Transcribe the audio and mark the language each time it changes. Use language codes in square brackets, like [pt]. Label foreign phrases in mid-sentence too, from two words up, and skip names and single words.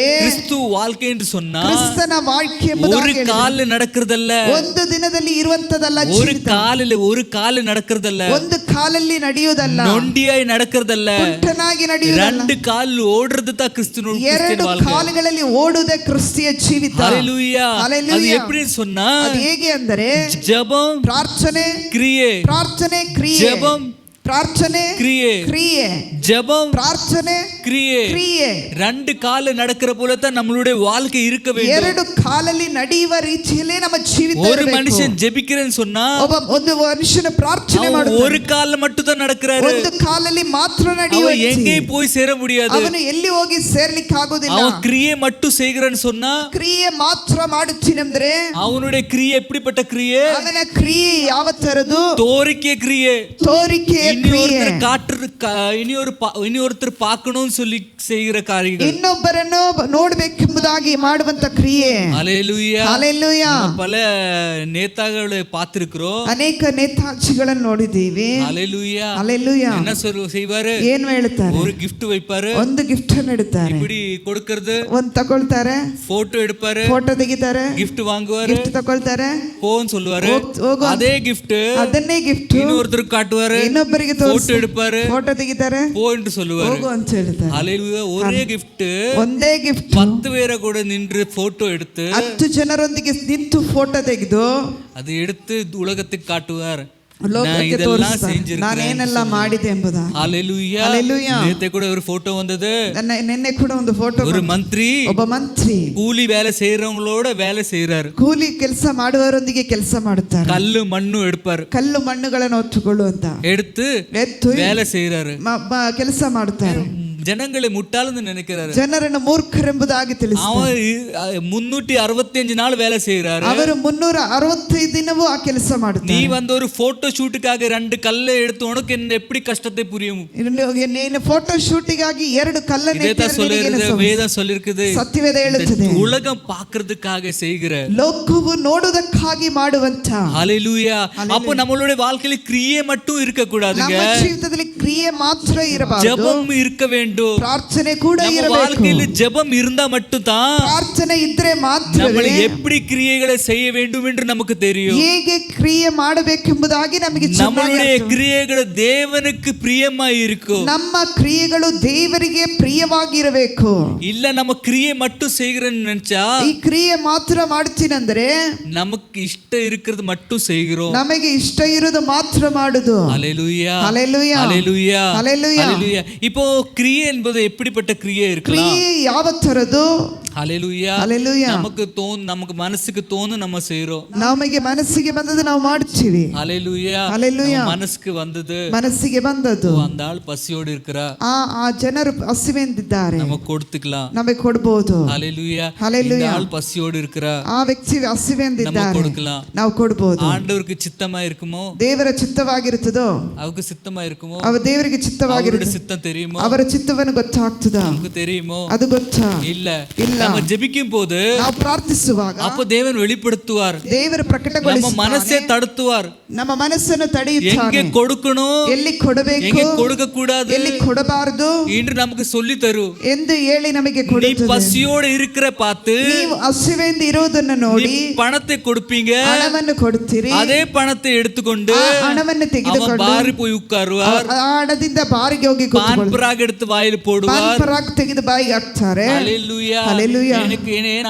[ta] கிறிஸ்து வாழ்க்கை என்று சொன்னா [kn] ಕ್ರಿಸ್ತನ ವಾಕ್ಯ [ta] ஒரு கால்ல நடக்கிறதல்ல, [kn] ಒಂದು ದಿನದಲ್ಲಿ ಇರುವಂತದಲ್ಲ. [ta] ஒரு கால்ல நடக்கிறதல்ல, [kn] ಒಂದು ಕಾಲಲ್ಲಿ ನಡೆಯುವುದಲ್ಲ, [ta] நொண்டியாய் நடக்கிறதல்ல, [kn] ಕುಂಟನಾಗಿ ನಡೆಯುವುದಲ್ಲ. [ta] 2 ಕಾಲ್ ಓடுறது தான் கிறிஸ்துவின் வாழ்க்கை. [kn] ಕಾಲುಗಳಲ್ಲಿ ಓಡುವುದೇ ಕ್ರಿಸ್ತಿಯ ಜೀವಿತ. [ta] ஹalleluya. [kn] Hallelujah. [ta] அது எப்படி சொன்னா, [kn] ಅದು ಹೇಗೆ ಅಂದರೆ [ta] ஜெபம், [kn] ಪ್ರಾರ್ಥನೆ, [ta] கிரியை, [kn] ಪ್ರಾರ್ಥನೆ, ಕ್ರಿಯೆ, [ta] ஜெபம், [kn] ಪ್ರಾರ್ಥನೆ, [ta] கிரியை, [kn] ಕ್ರಿಯೆ, [ta] ஜெபம், [kn] ಪ್ರಾರ್ಥನೆ, [ta] கிரியை. [kn] ಕ್ರಿಯೆ. [ta] 2 கால்ல நடக்கிற போல தான் நம்மளுடைய வாழ்க்கை இருக்க வேண்டும். [kn] ಎರಡು ಕಾಲಲ್ಲಿ ನಡೆಯುವ ರೀತಿಯಲ್ಲೇ ನಮ್ಮ ಜೀವಿತ [ta] ஒரு [kn] ಇರಬೇಕು. [ta] மனுஷன் ஜெபிக்கிறேன்னு சொன்னா [kn] ಒಂದು ಮನುಷ್ಯನ ಪ್ರಾರ್ಥನೆ [ta] அவன் [kn] ಮಾಡುತ್ತಾನೆ, [ta] ஒரு கால்ல மட்டும் தான் நடக்கிறாரு. [kn] ಒಂದು ಕಾಲಲ್ಲಿ ಮಾತ್ರ [ta] அவன் [kn] ನಡೆಯುವ. [ta] எங்கே போய் சேர முடியாது. [kn] ಅವನು ಎಲ್ಲಿ ಹೋಗಿ ಸೇರ್ಲಿಕ್ಕೆ ಆಗುವುದಿಲ್ಲ. [ta] அவன் கிரியை மட்டும் செய்கிறான்னு சொன்னா, [kn] ಕ್ರಿಯೆ ಮಾತ್ರ ಮಾಡುತ್ತೀನಂದ್ರೆ [ta] அவனுடைய கிரியை எப்படிப்பட்ட கிரியை? [kn] ಅವನ ಕ್ರಿಯೆ ಯಾವ ತರದು? [ta] தோரிக்கை கிரியை. [kn] ತೋರಿಕೆಯ ಕ್ರಿಯೆ. [ta] இனி ஒருத்தர் பார்க்கணும்னு சொல்லி செய்கிற காரியங்கள், [kn] ಇನ್ನೊಬ್ಬರನ್ನು ನೋಡಬೇಕೆಂಬುದಾಗಿ ಮಾಡುವಂತ ಕ್ರಿಯೆ. [ta] ஹalleluya. [kn] ಹಲ್ಲೆಲೂಯಾ. [ta] பல நேதாக்களை பார்த்திருக்கிறோம். [kn] ಅನೇಕ ನೇತಾಜಿಗಳನ್ನು ನೋಡಿದ್ದೀವಿ. [ta] ஹalleluya. [kn] ಹಲ್ಲೆಲೂಯಾ. [ta] என்ன செய்வாரு? [kn] ಏನು ಹೇಳ್ತಾರೆ? [ta] ஒரு gift வைப்பாரு, [kn] ಒಂದು ಗಿಫ್ಟ್ ಅನ್ನು ಇಡುತ್ತಾರೆ, [ta] இப்படி கொடுக்கிறது, [kn] ಒಂದು ತಗೊಳ್ತಾರೆ, [ta] போட்டோ எடுப்பாரு, [kn] ಫೋಟೋ ತೆಗಿತಾರೆ, [ta] gift வாங்குவாரு, [kn] ಗಿಫ್ಟ್ ತಗೊಳ್ತಾರೆ, [ta] போன்னு சொல்லுவாரு. [kn] ಹೋಗು, [ta] அதே gift [kn] ಅದನ್ನೇ ಗಿಫ್ಟ್ [ta] இன்னொருத்தருக்கு காட்டுவாரு, [kn] ಇನ್ನೊಬ್ಬರಿಗೆ [ta] போட்டோ எடுப்பாரு, [kn] ಫೋಟೋ ತೆಗಿತಾರೆ, [ta] போ என்று சொல்லுவாரு. [kn] ಹೋಗು ಅಂತ ಹೇಳ್ತಾರೆ. [ta] ஹalleluya. ஒரே gift [kn] ಒಂದೇ ಗಿಫ್ಟ್ [ta] 10 பேரை கூட நின்று போட்டோ எடுத்து [kn] 10 ಜನರೊಂದಿಗೆ ನಿಂತು ಫೋಟೋ ತೆಗೆದು [ta] அது எடுத்து உலகத்துக்கு காட்டுவார். [kn] ಲೋಕಕ್ಕೆ ತೋರಿಸ್ತಾರೆ, ನಾನೇನೆಲ್ಲ ಮಾಡಿದೆ ಎಂಬುದಾಗಿ. [ta] ஹalleluya. [kn] ಹಲ್ಲೆಲೂಯಾ. [ta] நேத்து கூட ஒரு போட்டோ வந்தது. [kn] ನಿನ್ನೆ ಕೂಡ ಒಂದು ಫೋಟೋ. [ta] ஒரு மந்திரி [kn] ಒಬ್ಬ ಮಂತ್ರಿ [ta] கூலி வேலை செய்யறவங்களோட வேலை செய்யறாரு. [kn] ಕೂಲಿ ಕೆಲಸ ಮಾಡುವವರೊಂದಿಗೆ ಕೆಲಸ ಮಾಡುತ್ತಾರೆ. [ta] கல்லு மண்ணு எடுப்பாரு, [kn] ಕಲ್ಲು ಮಣ್ಣುಗಳನ್ನು ಹೊತ್ತುಕೊಳ್ಳುವಂತ [ta] எடுத்து [kn] ಎತ್ತು [ta] வேலை செய்யறாரு. [kn] ಕೆಲಸ ಮಾಡುತ್ತಾರೆ. [ta] ஜனங்களை முட்டாள்னு நினைக்கிறாரு. [kn] ಜನರನ್ನು ಮೂರ್ಖರೆಂಬುದಾಗಿ ತಿಳಿಸುತ್ತಾರೆ. [ta] அவன் 365 நாள் வேலை செய்யறாரு. [kn] ಅವರು 365 ದಿನವೂ ಆ ಕೆಲಸ ಮಾಡುತ್ತಾರೆ. [ta] நீ வந்து ஒரு போட்டோ ஷூட்டுக்காக 2 கல்லை எடுத்து உனக்கு எப்படி கஷ்டத்தை புரியும்? [kn] ನೀನು ಫೋಟೋ ಶೂಟಿಗಾಗಿ 2 ಕಲ್ಲನ್ನು [ta] வேதம் சொல்லிருக்குது. [kn] ಸತ್ಯವೇದ ಹೇಳುತ್ತದೆ, [ta] உலகம் பார்க்கிறதுக்காக செய்கிற, [kn] ಲೋಕವು ನೋಡುವುದಕ್ಕಾಗಿ ಮಾಡುವಂತ. [ta] ஹalleluya. அப்ப நம்மளுடைய வாழ்க்கையில கிரியை மட்டும் இருக்க கூடாதுங்க, [kn] ನಮ್ಮ ಜೀವಿತದಲ್ಲಿ ಕ್ರಿಯೆ ಮಾತ್ರ ಇರಬಾರದು, [ta] ஜெபம் இருக்க வேண்டும். [kn] ಪ್ರಾರ್ಥನೆ ಕೂಡ [ta] நம்ம [kn] ಇರಬೇಕು. [ta] வாழ்க்கையில ஜெபம் இருந்தா மட்டும் தான் [kn] ಪ್ರಾರ್ಥನೆ ಇದ್ರೆ ಮಾತ್ರ [ta] நம்ம எப்படி கிரியைகளை செய்ய வேண்டும் என்று நமக்கு தெரியும். [kn] ಹೇಗೆ ಕ್ರಿಯೆ ಮಾಡಬೇಕೆಂಬುದಾಗಿ ನಮಗೆ [ta] நம்மளுடைய கிரியைகள் தேவனுக்கு பிரியமாய் இருக்கும். [kn] ನಮ್ಮ ಕ್ರಿಯೆಗಳು ದೇವರಿಗೆ ಪ್ರಿಯವಾಗಿರಬೇಕು. [ta] இல்ல நம்ம கிரியை மட்டும் செய்கிறேன்னு நினைச்சா, [kn] ಈ ಕ್ರಿಯೆ ಮಾತ್ರ ಮಾಡ್ತೀನಂದ್ರೆ [ta] நமக்கு இஷ்டம் இருக்கிறது மட்டும் செய்கிறோம். [kn] ನಮಗೆ ಇಷ್ಟ ಇರೋದು ಮಾತ್ರ ಮಾಡುದು. [ta] ஹalleluya. ஹalleluya. ஹalleluya. ஹalleluya. ஹalleluya. இப்போ கிரியை என்பது எப்படிப்பட்ட கிரியை இருக்கலாம்? [kn] ಕ್ರಿಯೆ ಯಾವ ತರದು? [ta] ஹalleluya [kn] Hallelujah. [ta] நமக்கு மனசுக்கு தோணும் நம்ம செய்றோம். [kn] ನಮಗೆ ಮನಸ್ಸಿಗೆ ಬಂದದ್ದು ನಾವು ಮಾಡ್ತೀವಿ. [ta] ஹalleluya [kn] Hallelujah. [ta] மனசுக்கு வந்தது, [kn] ಮನಸ್ಸಿಗೆ ಬಂದದ್ದು [ta] அந்த ஆள் பசியோடு இருக்கிறா, [kn] ಆ ಜನರು ಹಸಿವೆಂದಿದ್ದಾರೆ, [ta] நம்ம கொடுத்துக்கலாம். [kn] ನಮಗೆ ಕೊಡಬಹುದು. [ta] ஹalleluya [kn] Hallelujah. [ta] இந்த ஆள் பசியோடு இருக்கிறா, [kn] ಆ ವ್ಯಕ್ತಿ ಹಸಿವೆಂದಿದ್ದಾರೆ, [ta] நம்ம கொடுக்கலாம். [kn] ನಾವು ಕೊಡಬಹುದು. [ta] ஆண்டவருக்கு சித்தமா இருக்குமோ, [kn] ದೇವರ ಚಿತ್ತವಾಗಿರುತ್ತದೋ, [ta] அவருக்கு சித்தமா இருக்குமோ, [kn] ಅವ ದೇವರಿಗೆ ಚಿತ್ತವಾಗಿರುತ್ತದೆ, [ta] சித்தம் தெரியுமோ, [kn] ಅವರ ಚಿತ್ತವನ್ನು ಗೊತ್ತಾಗ್ತದಾ, [ta] நமக்கு தெரியுமோ, [kn] ಅದು ಗೊತ್ತಾ? [ta] இல்ல. [kn] ಇಲ್ಲ. [ta] நம்ம ஜெபிக்கும் போது, [kn] ನಾವು ಪ್ರಾರ್ಥಿಸುವಾಗ [ta] அப்ப தேவன் வெளிப்படுத்துவார், [kn] ದೇವರು [ta] நம்ம [kn] ಪ್ರಕಟಗೊಳಿಸುತ್ತಾನೆ, [ta] மனசே தடுத்துவார். [kn] ನಮ್ಮ ಮನಸ್ಸನ್ನು ತಡೆಯುತ್ತಾನೆ, [ta] எங்கே கொடுக்கணும், [kn] ಎಲ್ಲಿ ಕೊಡಬೇಕು, [ta] எங்கே கொடுக்க கூடாது, [kn] ಎಲ್ಲಿ ಕೊಡಬಾರದು [ta] என்று நமக்கு சொல்லி தரு. [kn] ಎಂದು ಹೇಳಿ ನಮಗೆ [ta] நீ [kn] ಕೊಡುತ್ತದೆ. [ta] பசியோடு இருக்கிற பார்த்து [kn] ನೀವು ಹಸಿವೆಂದು ಇರುವುದನ್ನು ನೋಡಿ [ta] பணத்தை கொடுப்பீங்க, [kn] ಹಣವನ್ನು ಕೊಡುತ್ತೀರಿ, [ta] அதே பணத்தை எடுத்துக்கொண்டு [kn] ಆ ಹಣವನ್ನು [ta] அவன் [kn] ತೆಗೆದುಕೊಂಡು [ta] பாரி போய் உட்காருவார், [kn] ಆ ಹಣದಿಂದ ಬಾರಿಗೆ ಹೋಗಿ [ta] பான் பராக் எடுத்து வாயில் போடுவார். [kn] ಪರಾಗ್ ತೆಗೆದು ಬಾಯಿಗೆ ಹಾಕ್ತಾರೆ. [ta] ஹalleluya [kn] Hallelujah. [ta] எனக்கு ஏனா